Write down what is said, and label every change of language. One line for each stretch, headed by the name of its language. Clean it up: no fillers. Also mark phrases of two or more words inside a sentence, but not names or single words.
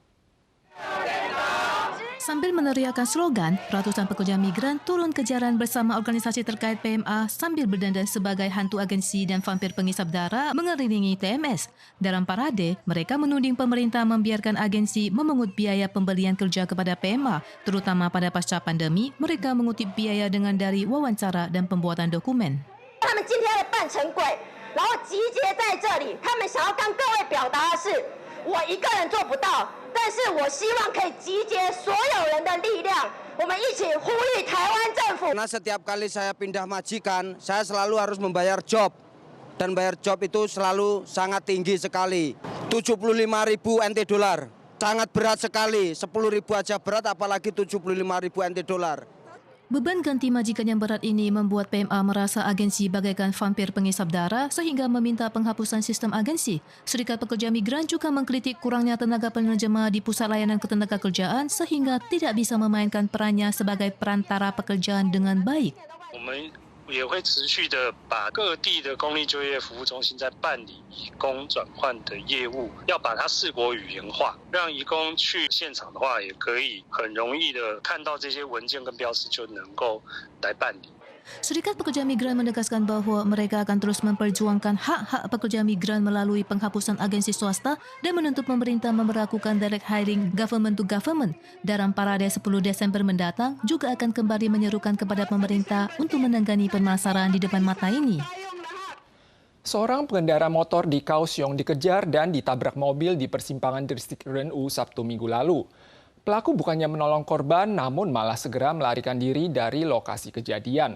Indonesian: Sambil meneriakkan slogan, ratusan pekerja migran turun ke jalan bersama organisasi terkait PMA sambil berdandan sebagai hantu agensi dan vampir pengisap darah mengelilingi TMS. Dalam parade, mereka menuding pemerintah membiarkan agensi memungut biaya pembelian kerja kepada PMA, terutama pada pasca pandemi, mereka mengutip biaya dengan dari wawancara dan pembuatan dokumen.
Chinese: 他们今天的扮成鬼，然后集结在这里，他们想要跟各位表达的是，我一个人做不到。但是我希望可以集结所有人的力量，我们一起呼吁台湾政府。
Indonesian: Karena setiap kali saya pindah majikan, saya selalu harus membayar job. Dan bayar job itu selalu sangat tinggi sekali. 75.000 NT dolar. Sangat berat sekali. 10.000 aja berat, apalagi 75.000 NT dolar. Beban ganti majikan yang berat ini membuat PMA merasa agensi bagaikan vampir pengisap darah sehingga meminta penghapusan sistem agensi. Serikat Pekerja Migran juga mengkritik kurangnya tenaga penerjemah di Pusat Layanan Ketenagakerjaan sehingga tidak bisa memainkan perannya sebagai perantara pekerjaan dengan baik.
Chinese: 也会持续的把各地的公立就业服务中心在办理移工转换的业务，要把它4国语言化，让移工去现场的话，也可以很容易的看到这些文件跟标识，就能够来办理。
Indonesian: Serikat Pekerja Migran menegaskan bahwa mereka akan terus memperjuangkan hak-hak pekerja migran melalui penghapusan agensi swasta dan menuntut pemerintah memberlakukan
English: direct hiring government to government.
Indonesian: Dalam parade 10 Desember mendatang juga akan kembali menyerukan kepada pemerintah untuk menangani permasalahan di depan mata ini. Seorang pengendara motor di Kaohsiung dikejar dan ditabrak mobil di persimpangan distrik Renwu Sabtu Minggu lalu. Pelaku bukannya menolong korban, namun malah segera melarikan diri dari lokasi kejadian.